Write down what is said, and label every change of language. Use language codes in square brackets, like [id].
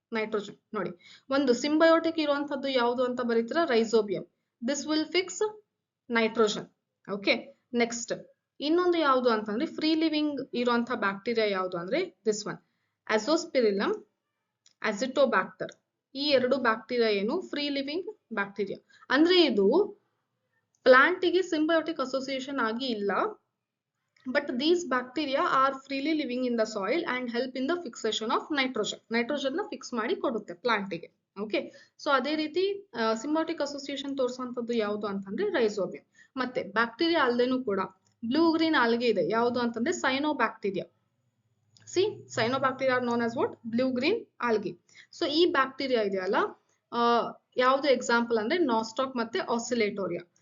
[kn] Nitrogen ನೋಡಿ, ಒಂದು symbiotic ಇರುವಂತದ್ದು ಯಾವುದು ಅಂತ ಬರೀತೀರಾ? Rhizobium. [en] This will fix nitrogen. [kn] Okay, next ಇನ್ನೊಂದು ಯಾವುದು ಅಂತಂದ್ರೆ ಫ್ರೀ ಲಿವಿಂಗ್ ಇರುವಂತಹ ಬ್ಯಾಕ್ಟೀರಿಯಾ ಯಾವುದು ಅಂದ್ರೆ ದಿಸ್ ಒನ್ ಅಜೋಸ್ಪಿರಿಲಮ್, ಅಜಿಟೋಬ್ಯಾಕ್ಟರ್. ಈ ಎರಡು ಬ್ಯಾಕ್ಟೀರಿಯಾ ಏನು ಫ್ರೀ ಲಿವಿಂಗ್ ಬ್ಯಾಕ್ಟೀರಿಯಾ. ಅಂದ್ರೆ ಇದು ಪ್ಲಾಂಟಿಗೆ ಸಿಂಬಯೋಟಿಕ್ ಅಸೋಸಿಯೇಷನ್ ಆಗಿ ಇಲ್ಲ, [en] but these bacteria are freely living in the soil and help in the fixation of nitrogen. [kn] Nitrogen ನ ಫಿಕ್ಸ್ ಮಾಡಿ ಕೊಡುತ್ತೆ ಪ್ಲಾಂಟಿಗೆ. ಓಕೆ, ಸೊ ಅದೇ ರೀತಿ ಸಿಂಬಯೋಟಿಕ್ ಅಸೋಸಿಯೇಷನ್ ತೋರಿಸುವಂತದ್ದು ಯಾವುದು ಅಂತಂದ್ರೆ ರೈಸೋಬಿಯಂ. ಮತ್ತೆ ಬ್ಯಾಕ್ಟೀರಿಯಾ ಅಲ್ದೇನೂ ಕೂಡ ಬ್ಲೂ ಗ್ರೀನ್ ಆಲ್ಗೆ ಇದೆ, ಯಾವುದು ಅಂತಂದ್ರೆ cyanobacteria. [en] C cyanobacteria known as what? [kn] Blue green algae. So ಈ ಬ್ಯಾಕ್ಟೀರಿಯಾ ಇದೆಯಲ್ಲ, ಯಾವ್ದು ಎಕ್ಸಾಂಪಲ್ ಅಂದ್ರೆ ನಾಸ್ಟಾಕ್ ಮತ್ತೆ ಆಸಿಲೇಟೋರಿಯಾ.